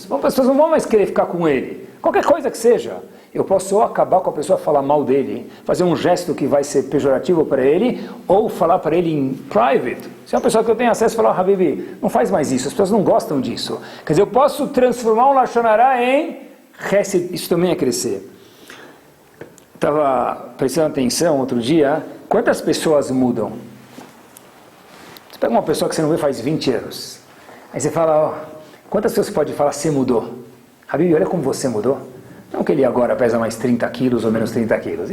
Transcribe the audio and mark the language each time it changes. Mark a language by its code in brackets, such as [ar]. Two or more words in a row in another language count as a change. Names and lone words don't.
[pt] As pessoas não vão mais querer ficar com ele. Qualquer coisa que seja. Eu posso ou acabar com a pessoa, falar mal dele, fazer um gesto que vai ser pejorativo para ele, ou falar para ele em private. Se é uma pessoa que eu tenho acesso, falar, Habibi, não faz mais isso. As pessoas não gostam disso. Quer dizer, eu posso transformar um [he] Lashon Hara [pt] em chesed. Isso também é crescer. Estava prestando atenção outro dia. Quantas pessoas mudam? Você pega uma pessoa que você não vê faz 20 anos. Aí você fala, ó, quantas pessoas você pode falar, você mudou? Habibi, olha como você mudou. Não que ele agora pesa mais 30 quilos ou menos 30 quilos.